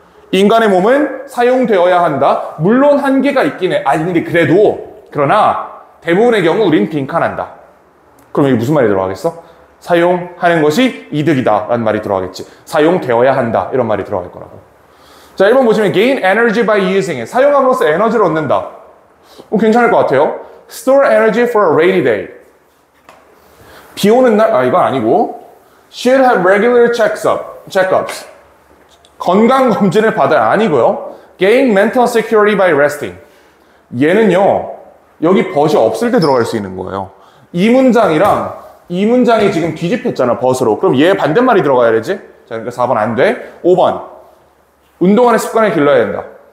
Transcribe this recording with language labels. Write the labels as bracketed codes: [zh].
[ko] 인간의 몸은 사용되어야 한다. 물론 한계가 있긴 해. 아니, 근데 그러나 대부분의 경우 우린 빈칸한다. 그럼 여기 무슨 말이 들어가겠어? 사용하는 것이 이득이다 라는 말이 들어가겠지. 사용되어야 한다 이런 말이 들어갈 거라고. 자, 1번 보시면 [en] gain energy by using it. [ko] 사용함으로써 에너지를 얻는다. 괜찮을 것 같아요. [en] Store energy for a rainy day. [ko] 비 오는 날, 아, 이건 아니고 [en] should have regular checkups. [ko] 건강검진을 받아야 아니고요. [en] Gain mental security by resting. [ko] 얘는요, 여기 벗이 없을 때 들어갈 수 있는 거예요. 이 문장이랑 이 문장이 지금 뒤집혔잖아, 벗으로. 그럼 얘 반대말이 들어가야 되지? 자, 그러니까 4번 안 돼. 5번. 운동하는 습관을 길러야 된다.